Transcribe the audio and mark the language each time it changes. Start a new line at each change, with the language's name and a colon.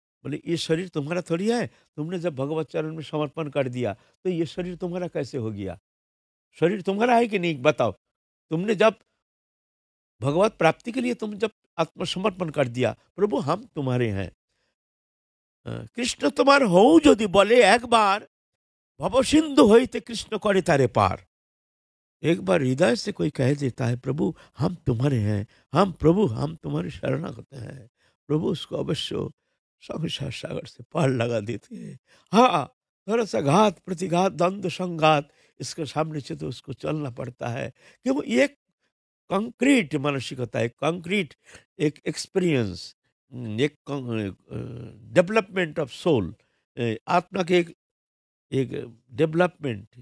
Hindi: बोले, ये शरीर तुम्हारा थोड़ी है। तुमने जब भगवत चरण में समर्पण कर दिया, तो ये शरीर तुम्हारा कैसे हो गया? शरीर तुम्हारा है कि नहीं बताओ? तुमने जब भगवत प्राप्ति के लिए तुम जब आत्मसमर्पण कर दिया, प्रभु हम तुम्हारे हैं।
Bangla: কৃষ্ণ তোমার হউ যদি বলে একবার, ভবসিন্ধু হইতে কৃষ্ণ করে তারে পার।
Hindi: एक बार हृदय से कोई कह देता है, प्रभु हम तुम्हारे हैं, हम प्रभु हम तुम्हारे शरणागत हैं, प्रभु उसको अवश्य संसार सागर से पार लगा देते हैं। हाँ, थोड़ा सा घात प्रतिघात द्वंद्व संघात इसके सामने से तो उसको चलना पड़ता है, कि वो ये कंक्रीट मानसिकता है, कंक्रीट एक एक्सपीरियंस, एक
English: development of soul,
Hindi: आत्मा के एक डेवलपमेंट।